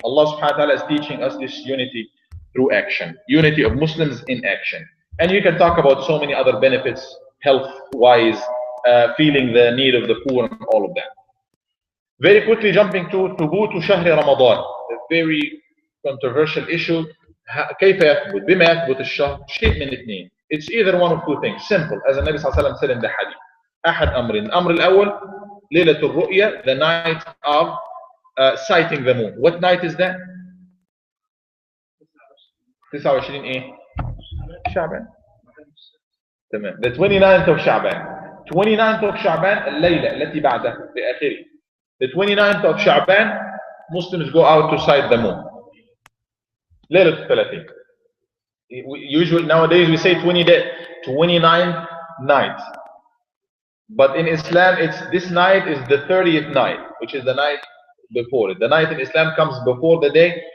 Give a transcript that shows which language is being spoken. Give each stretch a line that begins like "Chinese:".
English: Allah subhanahu wa ta'ala is teaching us this unity through action. Unity of Muslims in action. And you can talk about so many other benefits, health-wise, feeling the need of the poor and all of that. Very quickly jumping to ثبوت شهر Ramadan. A very controversial issue.
Arabic: كيف يثبت؟ بما يثبت الشهر؟ شيء من اثنين.
English: It's either one of two things. Simple, as the Nabi صلى الله عليه وسلم said in the hadith.
Arabic: أحد أمرين. الأمر الأول ليلة الرؤية,
English: the night of sighting the moon. What night is that?
Arabic: 29 إيه؟ شعبان. تمام.
English: The 29th of شعبان.
Arabic: 29th of شعبان الليلة التي بعدها بآخره.
English: The 29th of شعبان, Muslims go out to sight the moon.
Arabic: ليلة 30.
English: Usually nowadays we say 29th night. But in Islam, this night is the 30th night, which is the night before it. The night in Islam comes before the day.